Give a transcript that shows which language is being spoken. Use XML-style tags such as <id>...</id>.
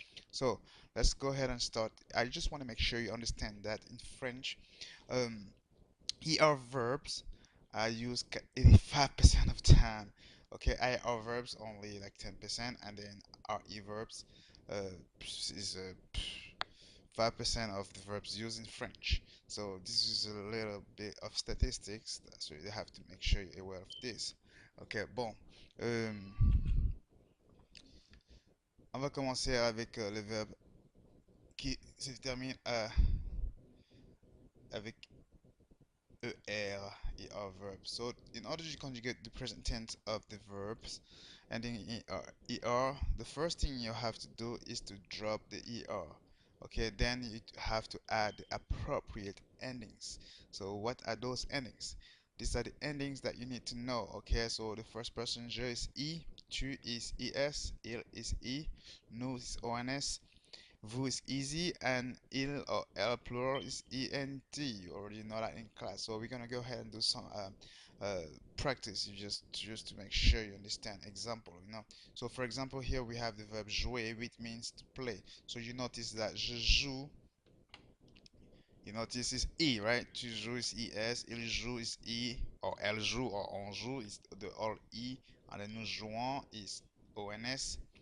<en>So let's go ahead and start. I just want to make sure you understand that in French, um, ER verbs are used 85% of time. Okay, IR verbs only like 10%, and then RE verbs is 5% of the verbs used in French. So this is a little bit of statistics, so you have to make sure you're aware of this.</en> <fr>Ok, bon. Euh, on va commencer avec le verbe qui se termine avec er verb.</fr> <en>So in order to conjugate the present tense of the verbs ending in the first thing you have to do is to drop the er. Okay, then you have to add the appropriate endings. So what are those endings? These are the endings that you need to know. Okay, so the first person je is e, tu is es, il is e, nous is ons, vous is easy, and il or el plural is ent. You already know that in class. So we're gonna go ahead and do some practice. You just to make sure you understand. Example, you know. So for example, here we have the verb jouer, which means to play. So you notice that je joue. You notice is e, right? Tu joues is es, il joue is e, or elle joue or on joue is the all e, and then nous jouons is ons.</en>